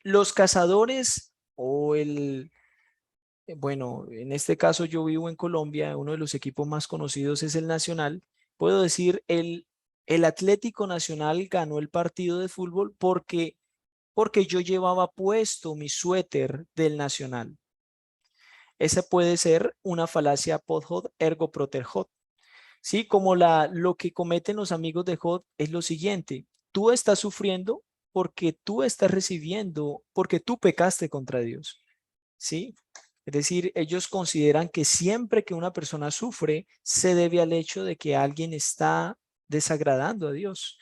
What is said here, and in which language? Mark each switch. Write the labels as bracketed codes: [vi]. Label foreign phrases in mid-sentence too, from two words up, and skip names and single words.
[es] Los cazadores o bueno, en este caso yo vivo en Colombia, uno de los equipos más conocidos es el Nacional. Puedo decir, el Atlético Nacional ganó el partido de fútbol porque yo llevaba puesto mi suéter del Nacional. Esa puede ser una falacia [la] post-hoc ergo propter hoc. [es] Sí, como lo que cometen los amigos de Job es lo siguiente. Tú estás sufriendo porque tú estás recibiendo, porque tú pecaste contra Dios. ¿Sí? Es decir, ellos consideran que siempre que una persona sufre, se debe al hecho de que alguien está desagradando a Dios.